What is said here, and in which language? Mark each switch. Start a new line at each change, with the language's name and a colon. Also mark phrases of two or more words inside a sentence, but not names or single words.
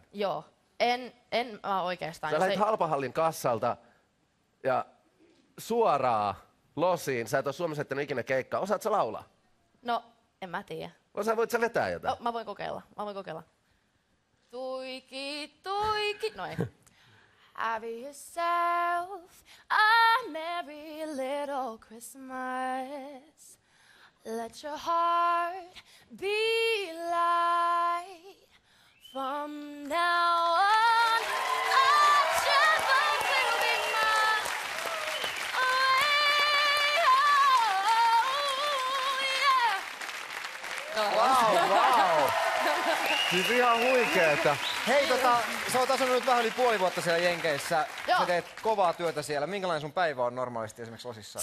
Finnish: Joo. En mä oikeastaan. Sä lähet Halpahallin kassalta ja suoraan Losiin. Sä et oo Suomessa heittänyt ikinä keikkaa. Osaat sä laulaa? No, en mä tiedä. Voit sä vetää jotain? Mä voin kokeilla. Tuiki. No ei.
English: Have yourself a merry little Christmas. Let your heart be light. From now on, all trouble will be mine. Wow.
Finnish: Siis ihan huikeeta. Hei, sä oot asunut nyt vähän yli puoli vuotta siellä Jenkeissä. Joo. Sä teet kovaa työtä siellä. Minkälainen sun päivä on normaalisti esimerkiksi Losissa?